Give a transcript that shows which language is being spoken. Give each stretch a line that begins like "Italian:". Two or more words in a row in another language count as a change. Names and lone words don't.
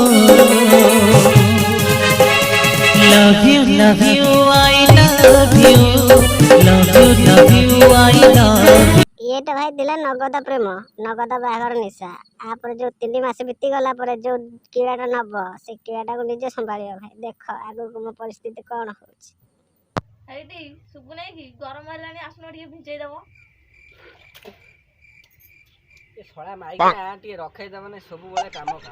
English: love you I love you love you I love you।
Odia: ये ଏଇଟା ଭାଇ ଥିଲା ନଗଦ ପ୍ରେମ, ନଗଦ ବାହାଘର ନିଶା। ଆପରେ ଯୋଉ 3 ମାସ ବିତି ଗଲା ପରେ ଯୋଉ କିଳାଟା ନବ, ସେ କିଳାଟାକୁ ନିଜେ ସମ୍ଭାଳିବ ଭାଇ। ଦେଖ ଆଗକୁ ମୋ ପରିସ୍ଥିତି କଣ ହଉଛି। ହେଇଟି ଶୁଭୁ ନାହିଁ କି ଗରମ ହେଲାଣି, ଆସୁନ ଟିକେ ଭିଜେଇ ଦବ। ଏ ଶଳା ମାଇକିନା ଟିକେ ରଖେଇଦବ ନା, ସବୁବେଳେ କାମ କାମ।